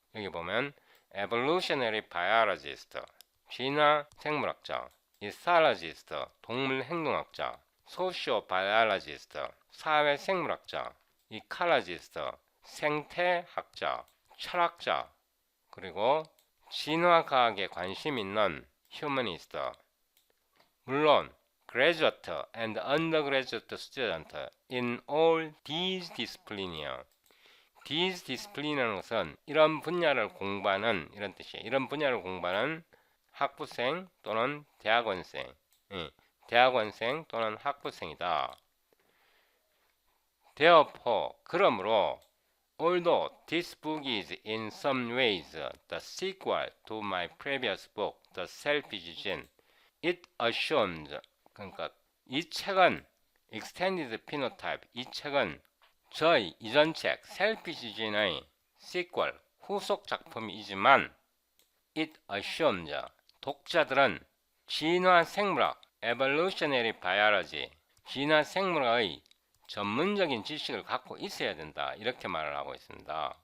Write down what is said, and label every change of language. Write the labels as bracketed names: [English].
[Korean] 여기 보면 evolutionary biologist, 진화 생물학자, ethologist, 동물 행동학자, sociobiologist, 사회 생물학자, ecologist, 생태학자, 철학자, 그리고 진화과학에 관심 있는 humanist. [English] 물론 graduate and undergraduate student in all these discipline이요. these discipline [Korean] 이라는 것은 이런 분야를 공부하는 이런 뜻이에요. 이런 분야를 공부하는 학부생 또는 대학원생, 대학원생 또는 학부생이다. [English] Therefore, [Korean] 그러므로, [English] although this book is in some ways the sequel to my previous book, The Selfish Gene, it assumes, [Korean] 그러니까 이 책은 Extended Phenotype 이 책은 저의 이전 책 Selfish Gene의 시퀄 후속 작품이지만 [English] It assumes [Korean] 독자들은 진화 생물학 Evolutionary Biology 진화 생물학의 전문적인 지식을 갖고 있어야 된다 이렇게 말을 하고 있습니다.